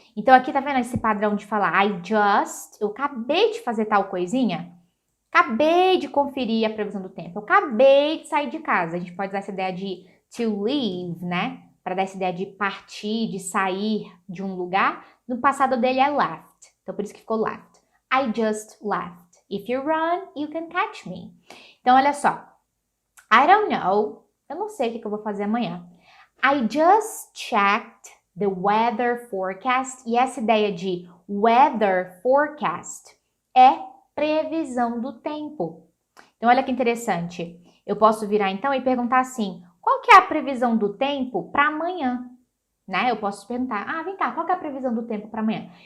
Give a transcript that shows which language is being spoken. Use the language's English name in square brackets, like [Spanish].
[Portuguese] Então, aqui tá vendo esse padrão de falar eu acabei de fazer tal coisinha? Acabei de conferir a previsão do tempo. Eu acabei de sair de casa. A gente pode usar essa ideia de to leave, né? Para dar essa ideia de partir, de sair de um lugar. No passado dele é left. Então, por isso que ficou left. [English] I just left. If you run, you can catch me. [Portuguese] Então, olha só. [English] I don't know. [Portuguese] Eu não sei o que eu vou fazer amanhã. [English] I just checked the weather forecast. [Portuguese] E essa ideia de weather forecast é previsão do tempo. Então, olha que interessante. Eu posso virar então e perguntar assim, qual que é a previsão do tempo para amanhã? Né? Eu posso perguntar, vem cá, qual que é a previsão do tempo para amanhã?